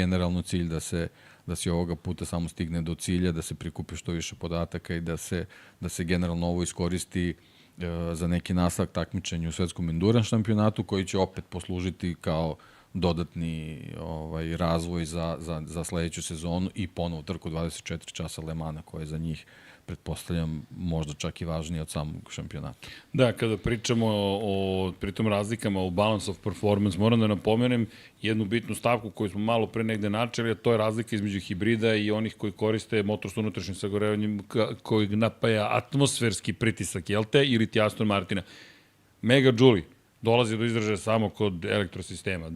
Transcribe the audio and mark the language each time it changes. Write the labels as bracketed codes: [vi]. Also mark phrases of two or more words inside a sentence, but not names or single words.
[sr] generalno cilj da se ovoga puta samo stigne do cilja, da se prikupi što više podataka i da se generalno ovo iskoristi za neki nastavak takmičenja u svetskom endurance šampionatu, koji će opet poslužiti kao dodatni razvoj za sledeću sezonu i ponovo trku 24 časa Le Mana, koja je za njih, pretpostavljam, možda čak i važnije od samog šampionata. Da, kada pričamo o pritom razlikama u [en] balance of performance, [sr] moram da napomenem jednu bitnu stavku koju smo malo pre negde načeli, a to je razlika između hibrida i onih koji koriste motor s unutrašnjim sagorevanjem koji napaja atmosferski pritisak, jel te, ili ti Aston Martina. Megajoule dolazi do izražaja samo kod elektrosistema.